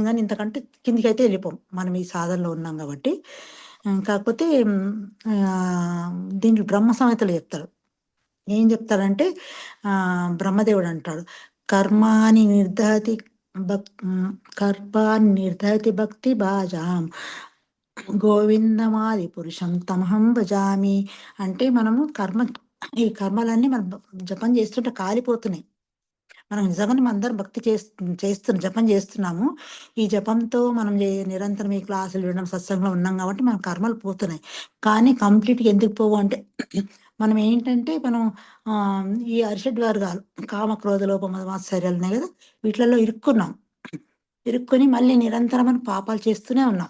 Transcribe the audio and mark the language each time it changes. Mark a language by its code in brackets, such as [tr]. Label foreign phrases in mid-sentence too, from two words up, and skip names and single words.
[te] కానీ ఇంతకంటే కిందికి అయితే వెళ్ళిపోం మనం ఈ సాధనలో ఉన్నాం కాబట్టి. కాకపోతే దీంట్లో బ్రహ్మ సంహితలు చెప్తాడు. ఏం చెప్తాడంటే బ్రహ్మదేవుడు అంటాడు, [sa] కర్మాని నిర్దహతి భక్తి బాజాం గోవిందమాది పురుషం తమహం భజామి. [te] అంటే మనము ఈ కర్మలన్నీ మనం జపం చేస్తుంటే కాలిపోతున్నాయి. మనం నిజంగానే అందరం భక్తి జపం చేస్తున్నాము. ఈ జపంతో మనం నిరంతరం ఈ క్లాసులు వినడం, సత్సంగంలో ఉన్నాం కాబట్టి మన కర్మలు పోతున్నాయి. కానీ కంప్లీట్గా ఎందుకు పోవు అంటే మనం ఏంటంటే మనం ఈ అరిషడ్ వర్గాలు కామ, క్రోధ, లోభ, మద, మాత్సర్యాలు ఉన్నాయి కదా, వీటిలలో ఇరుక్కుని మళ్ళీ నిరంతరం మనం పాపాలు చేస్తూనే ఉన్నాం.